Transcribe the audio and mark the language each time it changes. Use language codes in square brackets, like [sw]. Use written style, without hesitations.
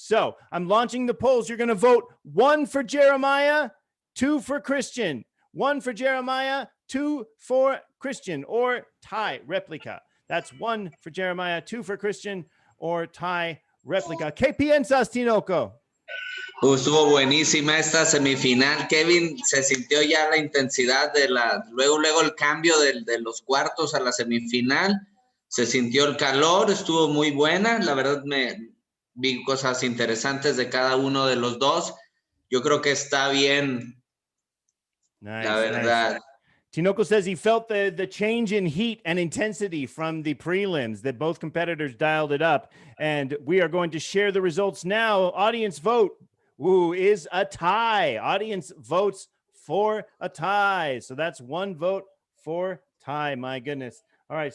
[en] So I'm launching the polls. You're going to vote 1 for Jeremiah, 2 for Christian. 1 for Jeremiah, 2 for Christian, or tie replica. That's 1 for Jeremiah, 2 for Christian, or tie replica. [es] ¿Qué piensas, Tinoco? Estuvo buenísima esta semifinal, Kevin. Se sintió ya la intensidad de luego el cambio de los cuartos a la semifinal. Se sintió el calor, estuvo muy buena. La verdad vi cosas interesantes de cada uno de los dos. Yo creo que está bien, la verdad. [en] Nice. Tinoco says he felt the change in heat and intensity from the prelims, that both competitors dialed it up. And we are going to share the results now. Audience vote. Ooh, is a tie. Audience votes for a tie. So that's 1 vote for tie. My goodness. All right.